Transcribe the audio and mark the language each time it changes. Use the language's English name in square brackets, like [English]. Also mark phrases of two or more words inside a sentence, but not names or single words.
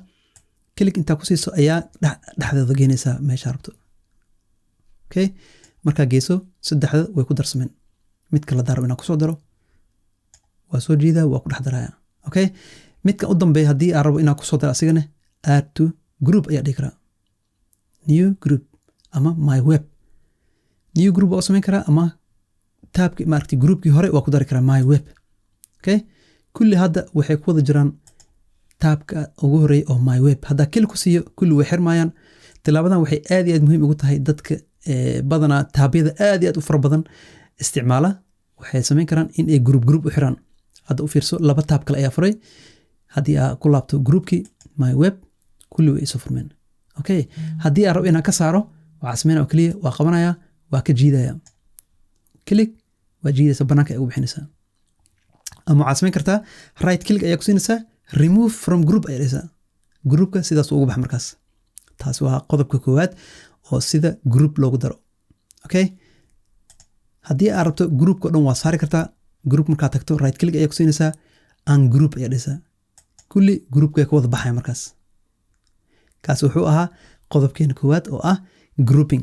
[Somali] klik intaa ku siiso ayaa dhexdeeda geynaysaa meesha rabto. okay, markaa geyso saddexda way ku darsameen. midka la daro inaad kusoo daro waa soo jiidaa waa ku dhex daraya. okay, midka u dambeeya haddii aad rabo inaad kusoo daro asigana [English] add to group [Somali] ayaa dhihi karaa. [English] new group ama my web. new group [Somali] waa samayn karaa ama tabki maaragtay groupkii hore waa ku dari karaa [English] my web. [Somali] okay, kulli hadda waxay ku wada jiraan tabka ugu horeeya oo [English] my web. [Somali] haddaa klik ku siiyo kulli way xirmayaan. tilaabadan waxay aad iyo aad muhiim ugu tahay dadka badanaa taabyada aad iyo aad u fara badan isticmaala. waxay samayn karaan in ay group u xiraan. hadda u fiirso laba tab kale ayaa furay. haddii aad ku laabto groupkii [English] my web [Somali] kulli way isu furmeen. okay, haddii aad rabo inaan ka saaro waxaa sameynaya oo keliya waa qabanaya waa ka jiidaya. click waa jiidaysa banaanka ay ugu bixinaysaa. ama waxaa samayn kartaa [English] right click [Somali] ayaa ku siinaysaa [English] remove from group [Somali] ayaa dhahaysaa. groupka sidaas ugu bax markaas. taasi waa qodobka koowaad oo sida group loogu daro. okay, haddii aad rabto groupka dhan waa saari kartaa. group markaa tagto [English] right click [Somali] ayaa ku siinaysaa ungroup ayaa dhahaysaa. kulli groupka ka wada baxaya markaas. kaas wuxuu ahaa qodobkeena koowaad oo ah grouping.